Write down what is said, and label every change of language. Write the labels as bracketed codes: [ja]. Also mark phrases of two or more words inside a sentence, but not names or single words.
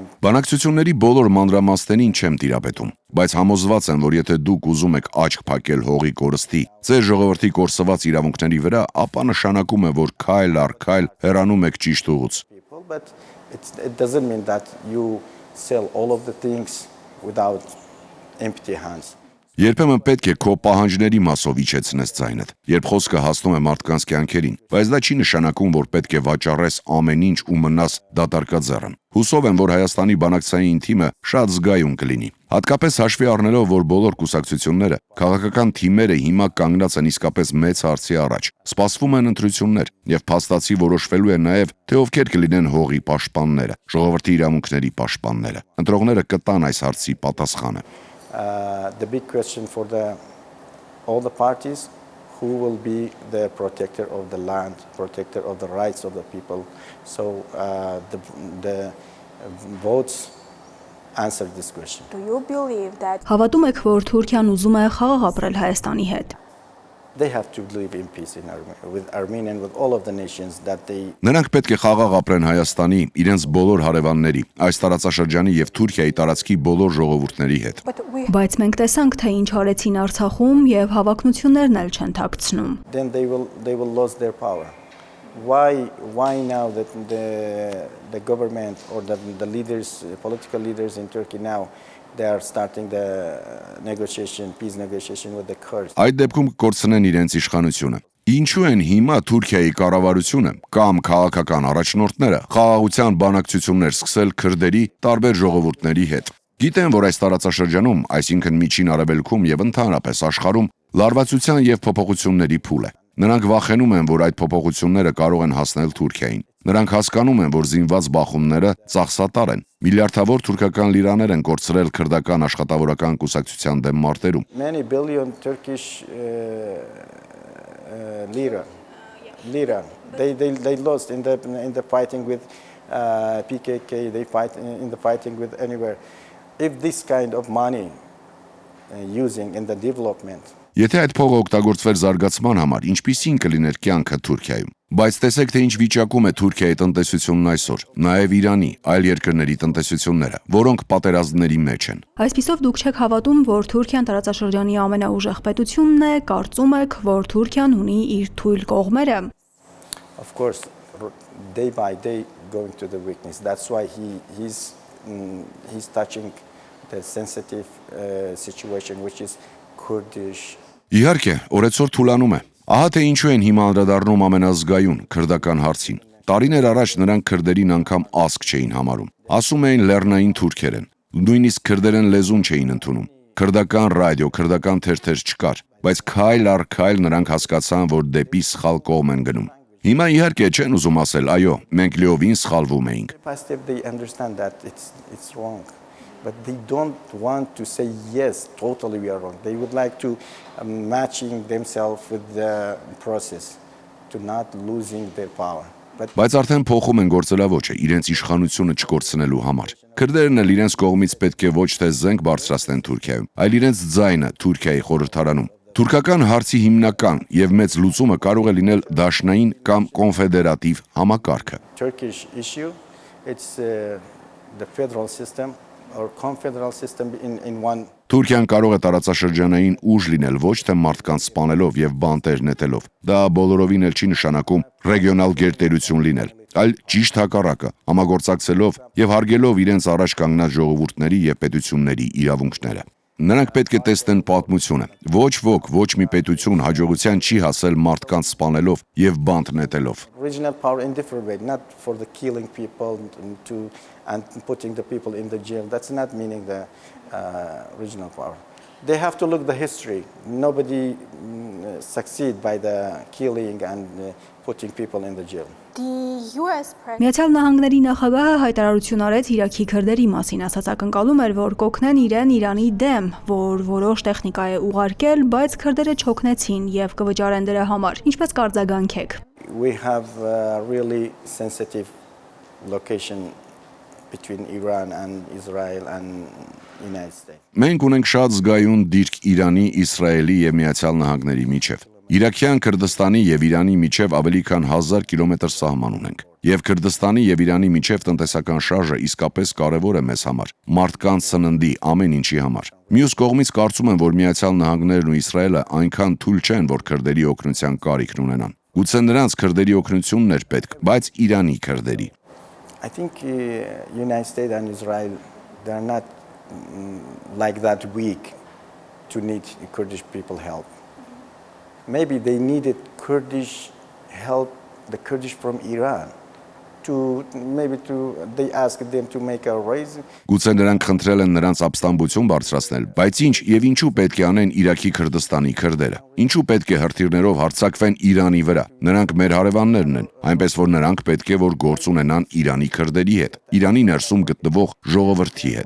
[hy] Բանակցությունների բոլոր մանրամասներին չեմ տիրապետում, բայց համոզված եմ, որ եթե դուք ուզում եք աչք փակել հողի կորստի, ձեր ժողովրդի կորսված իրավունքների վրա, ապա նշանակում է, որ քայլ առ քայլ հեռանում եք ճիշտ ուղուց։ [en] But it doesn't mean that you sell all of the things without empty hands. [hy] Երբեմն պետք է քո պահանջների մասով իջեցնես ձայնդ, երբ խոսքը հասնում է մարդկանց կյանքերին, բայց դա չի նշանակում, որ պետք է վաճառես ամեն ինչ ու մնաս դատարկաձեռն։ Հուսով եմ, որ Հայաստանի բանակցային թիմը շատ զգայուն կլինի։ Հատկապես հաշվի առնելով, որ բոլոր կուսակցությունները, քաղաքական թիմերը հիմա կանգնած են իսկապես մեծ հարցի առաջ։ Սպասվում են ընտրություններ եւ փաստացի որոշվելու է նաեւ, թե ովքեր կլինեն հողի պաշտպանները, ժողովրդի իրավունքների պաշտպանները։ Ընտրողները կտան այս հարցի պատասխանը։ [en] The big question for all the parties, who will be the protector of the land, protector of the rights of the people. So the votes answer this question. Do you believe that [hy] Հավատում եք, որ Թուրքիան ուզում է խաղաղ ապրել Հայաստանի հետ։ [en] They have to live in peace with Armenia and with all of the nations that they. [hy] Նրանք պետք է խաղաղ ապրեն Հայաստանի, իրենց բոլոր հարևանների, այս տարածաշրջանի եւ Թուրքիայի տարածքի բոլոր ժողովուրդների հետ։ Բայց մենք տեսանք, թե ինչ արեցին Արցախում եւ հավակնություններն էլ չեն թաքցնում։ [en] Then they will lose their power. Why now that the government or the leaders, political leaders in Turkey now, they are starting the peace negotiation with the Kurds. [hy] Այդ դեպքում կկորցնեն իրենց իշխանությունը։ Ինչու են հիմա Թուրքիայի կառավարությունը կամ քաղաքական առաջնորդները խաղաղության բանակցություններ սկսել քրդերի տարբեր ժողովուրդների հետ։ Գիտեն, որ այս տարածաշրջանում, այսինքն Միջին Արևելքում եւ ընդհանրապես աշխարհում լարվածության եւ փոփոխությունների փուլ է։ Նրանք վախենում են, որ այդ փոփոխությունները կարող են հասնել Թուրքիային։ Նրանք հասկանում են, որ զինված բախումները ծախսատար են։ Միլիարդավոր թուրքական լիրաներ են կորցրել քրդական աշխատավորական կուսակցության դեմ մարտերում։ [en] Many billion Turkish lira. They lost in the fighting with PKK. They fight in the fighting with anywhere. If this kind of money using in the development. [hy] Եթե այդ փողը օգտագործվեր զարգացման համար, ինչպիսին կլիներ կյանքը Թուրքիայում։ Բայց տեսեք, թե ինչ վիճակում է Թուրքիայի տնտեսությունն այսօր, նաև Իրանի, այլ երկրների տնտեսությունները, որոնք պատերազմների մեջ են։ Այսպիսով դուք չեք հավատում, որ Թուրքիան տարածաշրջանի ամենաուժեղ պետությունն է, կարծում եք, որ Թուրքիան ունի իր թույլ կողմերը։ [en] Of course, day by day going to the weakness. That's why he's touching the sensitive situation which is Kurdish. [hy] Իհարկե, օրեցօր թուլանում է։ Ահա թե ինչու են հիմա անդրադառնում ամենազգայուն քրդական հարցին։ Տարիներ առաջ նրանք քրդերին անգամ ազգ չէին համարում։ Ասում էին լեռնային թուրքեր են։ Նույնիսկ քրդերեն լեզուն չէին ընդունում։ Քրդական ռադիո, քրդական թերթեր չկար, բայց քայլ առ քայլ նրանք հասկացան, որ դեպի սխալ կողմ են գնում։ Հիմա իհարկե չեն ուզում ասել, այո, մենք լիովին սխալվում էինք։ [en] They understand that it's wrong. But they don't want to say yes, totally we are wrong. They would like to matching themselves with the process, to not losing their power. [hy] Բայց արդեն փոխում են գործելավոճը իրենց իշխանությունը չկորցնելու համար։ Քրդերն էլ իրենց կողմից պետք է ոչ թե զենք բարձրացնեն Թուրքիայում, այլ իրենց ձայնը Թուրքիայի խորհրդարանում։ Թուրքական հարցի հիմնական եւ մեծ լուծումը կարող է լինել դաշնային կամ կոնֆեդերատիվ համակարգը։ [en] Turkish issue, it's the federal system. or confederal system in one. [hy] Թուրքիան կարող է տարածաշրջանային ուժ լինել ոչ թե մարդկանց սպանելով եւ բանտեր նետելով։ Դա բոլորովին էլ չի նշանակում ռեգիոնալ գերտերություն լինել, այլ ճիշտ հակառակը, համագործակցելով եւ հարգելով իրենց առաջ կանգնած ժողովուրդների եւ պետությունների իրավունքները։ Նրանք պետք է տեսնեն պատմությունը։ Ոչ ոք, ոչ մի պետություն հաջողության չի հասել մարդկանց սպանելով եւ բանտ նետելով։ [en] Regional power in different way, not for the killing people and putting the people in the jail. That's not meaning the regional power. They have to look the history. Nobody succeed by the killing and putting people in the jail. [hy] Միացյալ Նահանգների նախագահը հայտարարություն արեց Իրաքի քրդերի մասին, ասաց ակնկալում էր, որ կօգնեն իրեն Իրանի դեմ, որ որոշ տեխնիկա է ուղարկել, բայց քրդերը չօգնեցին եւ կվճարեն դրա համար։ Ինչպես կարձագանքեք։ [en] We have a really sensitive location between Iran and Israel and United States. [hy] Մենք ունենք շատ զգայուն դիրք Իրանի, Իսրայելի եւ Միացյալ Նահանգների միջև։ Իրաքյան Քրդստանի եւ Իրանի միջև ավելի քան 1000 կիլոմետր սահման ունենք։ Եվ Քրդստանի եւ Իրանի միջև տնտեսական շարժը իսկապես կարեւոր է մեզ համար, մարդկանց սննդի, ամեն ինչի համար։ Մյուս կողմից կարծում եմ, որ Միացյալ Նահանգներն ու Իսրայելը այնքան թույլ չեն, որ քրդերի օգնության կարիքն ունենան։ Գուցե նրանց քրդերի օգնությունն էր պետք, բայց Իրանի քրդերի։ [en] I think United States and Israel they are not like that weak to need Kurdish people help. Maybe they needed Kurdish help, the Kurdish from Iran, they asked them to make a raise. [hy] Գուցե նրանք խնդրել են նրանց ապստամբություն բարձրացնել, բայց ինչ եւ ինչու պետք է անեն Իրաքի Քրդստանի քրդերը։ Ինչու պետք է հրթիռներով հարձակվեն Իրանի վրա։ Նրանք մեր հարևաններն են, այնպես որ նրանք պետք է որ գործ ունենան Իրանի քրդերի հետ, Իրանի ներսում գտնվող ժողովրդի հետ։